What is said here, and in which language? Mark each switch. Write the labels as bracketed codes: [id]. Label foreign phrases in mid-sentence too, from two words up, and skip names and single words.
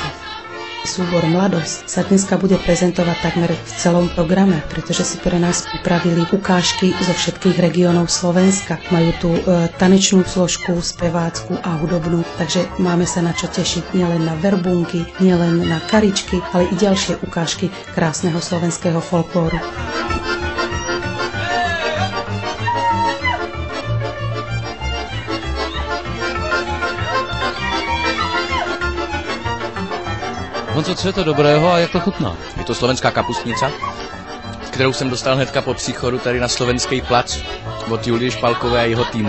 [sk] Súbor Mladosť sa dneska bude prezentovať takmer v celom programe, pretože si pre nás pripravili ukážky zo všetkých regiónov Slovenska. Majú tu tanečnú složku, spevácku a hudobnú, takže máme sa na čo tešiť nielen na verbunky, nielen na karičky, ale i ďalšie ukážky krásneho slovenského folklóru. [cs] Honzo, co je to dobrého a jak to chutná? Je to slovenská kapustnica, kterou jsem dostal hnedka po příchodu tady na Slovenský plac od Julie Špalkové a jeho týmu.